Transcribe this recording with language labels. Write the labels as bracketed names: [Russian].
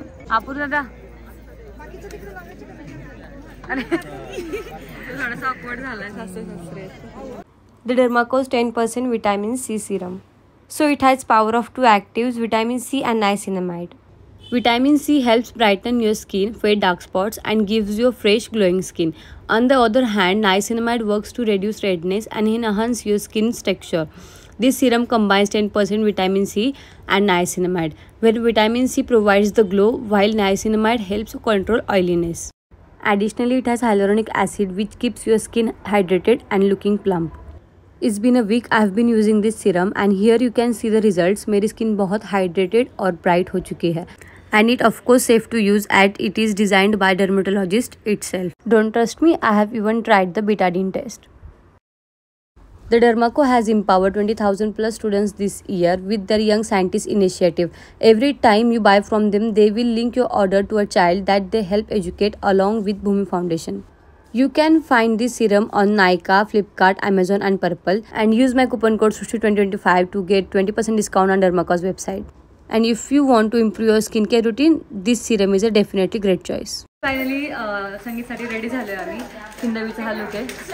[Marathi] आपूर दादा, अरे थोडासा ऑकवर्ड झालाय. [English] The Dermaco's 10% vitamin C serum. So it has power of 2 actives, vitamin C and niacinamide. Vitamin C helps brighten your skin, fade dark spots and gives you a fresh glowing skin. On the other hand, niacinamide works to reduce redness and enhance your skin's texture. This serum combines 10% vitamin C and niacinamide, where vitamin C provides the glow while niacinamide helps control oiliness. Additionally, it has hyaluronic acid which keeps your skin hydrated and looking plump. It's been a week I have been using this serum and here you can see the results. [Hindi] मेरी skin बहुत hydrated और bright हो चुकी है. [English] And it of course safe to use as it is designed by dermatologist itself. Don't trust me, I have even tried the betadine test. The Dermaco has empowered 20,000 plus students this year with their Young Scientist initiative. Every time you buy from them, they will link your order to a child that they help educate along with Bhumi Foundation. You can find this serum on Nykaa, Flipkart, Amazon and Purple and use my coupon code SUSHTI2025 to get 20% discount on Dermaco's website. And if you want to improve your skincare routine, this serum is a definitely great choice. [Marathi] Finally, संगीतसाठी ready झालोय आम्ही. हिंदवीचा हा look आहे.